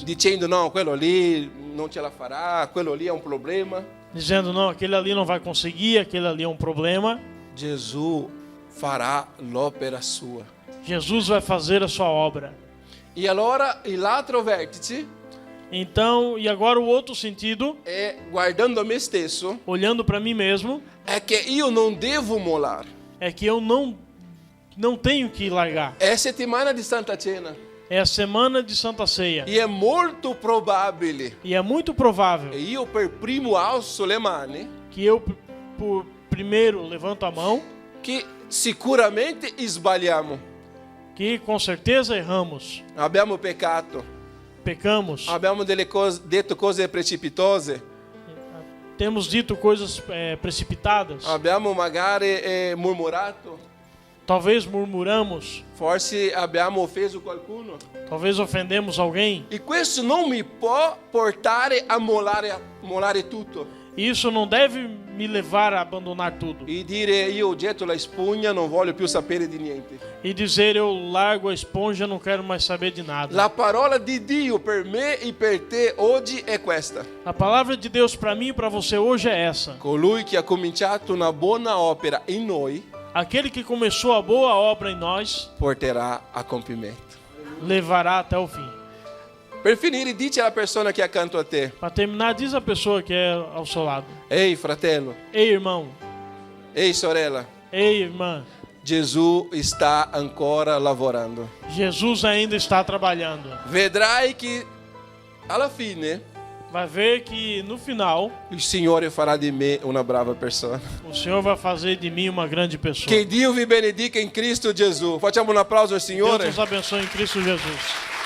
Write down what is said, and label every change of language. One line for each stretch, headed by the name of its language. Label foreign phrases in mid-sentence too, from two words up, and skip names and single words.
Italian: dicendo no, quello lì non ce la farà, quello lì è un problema.
Portuguese: dizendo não, aquele ali não vai conseguir, aquele ali é um problema.
Italian: Gesù farà l'opera sua.
Portuguese: Jesus vai fazer a sua obra.
Italian: E allora l'altro vertice
Portuguese: Então, e agora o outro sentido,
Italian: è, guardando a me stesso,
Portuguese: olhando para mim mesmo,
Italian: è che io non devo mollare.
Portuguese: é que eu não tenho que largar.
Italian: È settimana di Santa Cena
Portuguese: É a semana de Santa Ceia.
Italian: e è molto probabile,
Portuguese: E é muito provável
Italian: e io per primo alzo le mani,
Portuguese: que eu, por primeiro, levanto a mão,
Italian: che sicuramente sbagliamo.
Portuguese: que com certeza erramos,
Italian: Abbiamo peccato,
Portuguese: pecamos,
Italian: abbiamo detto cose precipitose,
Portuguese: temos dito coisas precipitadas,
Italian: abbiamo magari murmurato,
Portuguese: talvez murmuramos,
Italian: forse abbiamo offeso qualcuno.
Portuguese: talvez ofendemos alguém.
Italian: E questo non mi può portare a mollare tutto
Portuguese: Isso não deve me levar a abandonar tudo
Italian: e dire io getto la spugna, non voglio più sapere di niente.
Portuguese: e dizer eu largo a esponja, não quero mais saber de nada.
Italian: La parola di Dio per me e per te oggi è questa:
Portuguese: A palavra de Deus para mim e para você hoje é essa:
Italian: colui che ha cominciato una buona opera in noi
Portuguese: aquele que começou a boa obra em nós
Italian: porterà a compimento.
Portuguese: levará até o fim.
Italian: Per finire, dice alla persona che è accanto a te:
Portuguese: Para terminar, diz a pessoa que é ao seu lado:
Italian: ehi fratello,
Portuguese: ei irmão,
Italian: ehi sorella,
Portuguese: ei irmã,
Italian: Gesù sta ancora lavorando.
Portuguese: Jesus ainda está trabalhando.
Italian: Vedrai che alla fine
Portuguese: Vai ver que no final
Italian: il Signore farà di me una brava persona.
Portuguese: o Senhor vai fazer de mim uma grande pessoa.
Italian: Che Dio vi benedica in Cristo Gesù. Facciamo un applauso al
Portuguese: Deus
Italian: Signore.
Portuguese: nos abençoe em Cristo Jesus.